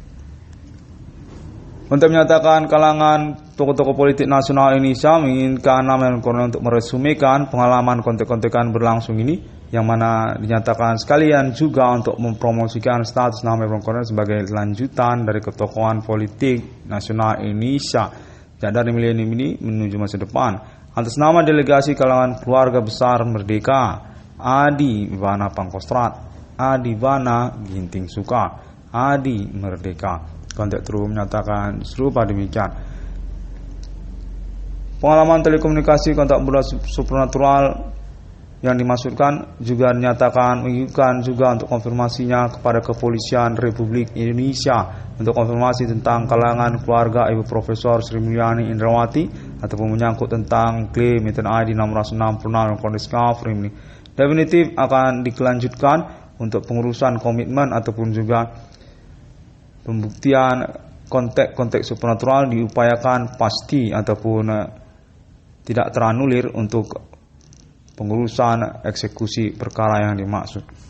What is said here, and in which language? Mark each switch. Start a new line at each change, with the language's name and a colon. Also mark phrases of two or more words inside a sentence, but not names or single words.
Indonesian: Untuk menyatakan kalangan tokoh-tokoh politik nasional Indonesia menginginkan nama Kornel untuk meresumekan pengalaman kontek-kontekan berlangsung ini, yang mana dinyatakan sekalian juga untuk mempromosikan status nama Irwan Kornel sebagai lanjutan dari ketokohan politik nasional Indonesia dari milenium ini menuju masa depan. Atas nama delegasi kalangan keluarga besar Merdeka, Adi Bana Pangkostrat, Adi Bana Ginting Suka, Adi Merdeka. Konteks terus menyatakan serupa demikian. Pengalaman telekomunikasi kontak berat supranatural yang dimaksudkan juga dinyatakan mengirimkan juga untuk konfirmasinya kepada Kepolisian Republik Indonesia untuk konfirmasi tentang kalangan keluarga Ibu Profesor Sri Mulyani Indrawati ataupun menyangkut tentang klaim Inten ID 666 Kondisi Framing ini definitif akan dikelanjutkan untuk pengurusan komitmen ataupun juga pembuktian konteks supranatural diupayakan pasti ataupun tidak teranulir untuk pengurusan eksekusi perkara yang dimaksud.